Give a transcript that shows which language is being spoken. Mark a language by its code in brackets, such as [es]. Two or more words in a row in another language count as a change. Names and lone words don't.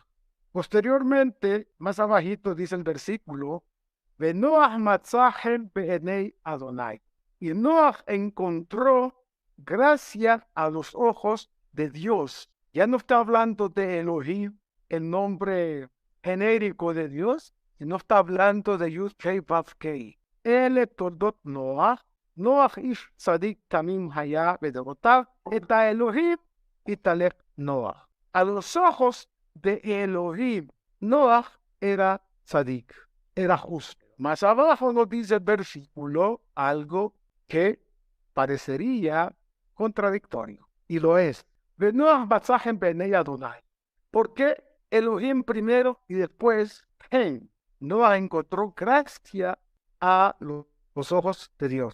[es] Posteriormente, más abajito dice el versículo, [he] נח מצא חן בעיני אדני. [es] Y Noach encontró gracia a los ojos de Dios. Ya no está hablando de Elohim, el nombre genérico de Dios, sino está hablando de Yud-Kei Vav-Kei. [he] אלה תולדת נח נח איש צדיק תמים היה בדרתיו את האלהים התהלך נח. [es] A los ojos de Elohim, Noach era tzadik, era justo. Más abajo nos dice el versículo algo que parecería contradictorio, y lo es. ¿Por qué Elohim primero y después Noah encontró gracia a los ojos de Dios?